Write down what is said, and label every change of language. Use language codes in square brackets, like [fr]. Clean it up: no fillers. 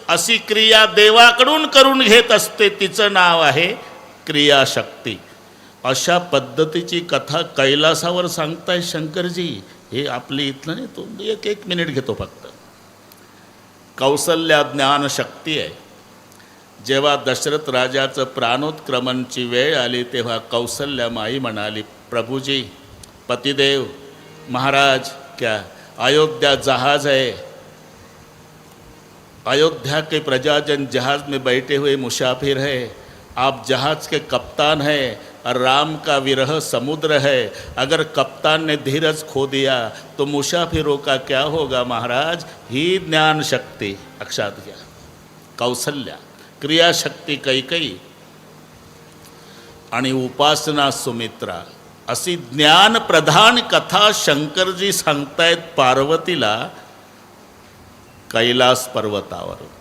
[mr] अशी क्रिया देवाकडून करून घेत असते, तिचं नाव आहे क्रियाशक्ती. अशा पद्धतीची कथा कैलासावर सांगताय शंकरजी. हे आपली इथलं नाही, तो एक मिनिट घेतो फक्त. कौसल्या ज्ञानशक्ती आहे. जेव्हा दशरथ राजाचं प्राणोत्क्रमणची वेळ आली तेव्हा कौसल्या माई म्हणाली, [hi] प्रभुजी, पतिदेव, महाराज, क्या अयोध्या जहाज है, अयोध्या के प्रजाजन जहाज में बैठे हुए मुसाफिर है, आप जहाज के कप्तान हैं और राम का विरह समुद्र है. अगर कप्तान ने धीरज खो दिया तो मुसाफिरों का क्या होगा महाराज. [mr] ही ज्ञान शक्ती लक्षात घ्या. कौसल्या, क्रियाशक्ती कैकयी आणि उपासना सुमित्रा. अशी ज्ञानप्रधान कथा शंकरजी सांगतायत पार्वतीला कैलास पर्वतावर.